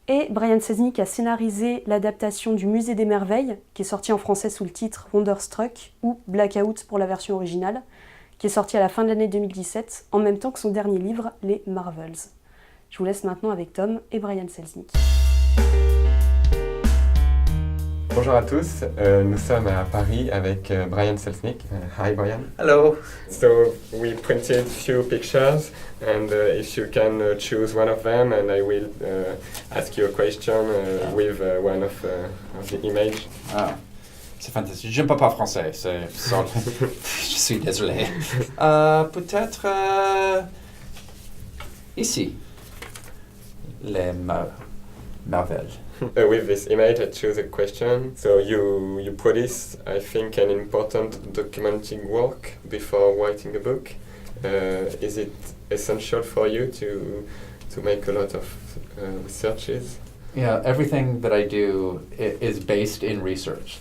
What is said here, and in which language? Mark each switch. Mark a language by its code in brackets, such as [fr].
[fr] Et Brian Selznick a scénarisé l'adaptation du Musée des merveilles, qui est sorti en français sous le titre Wonderstruck, ou Blackout pour la version originale, qui est sorti à la fin de l'année 2017, en même temps que son dernier livre, Les Marvels. Je vous laisse maintenant avec Tom et Brian Selznick. Bonjour à tous, nous sommes à Paris avec Brian Selznick. [en] Hi Brian. Hello. So we printed few pictures and if you can choose one of them and I will ask you a question with one of the image. [fr] Ah, c'est fantastique. Je ne parle pas français, je suis désolé. Peut-être ici, les merveilles. [en] With this image, I choose a question. So you produce, I think, an important documenting work before writing a book. Is it essential for you to make a lot of researches? Yeah, everything that I do is based in research.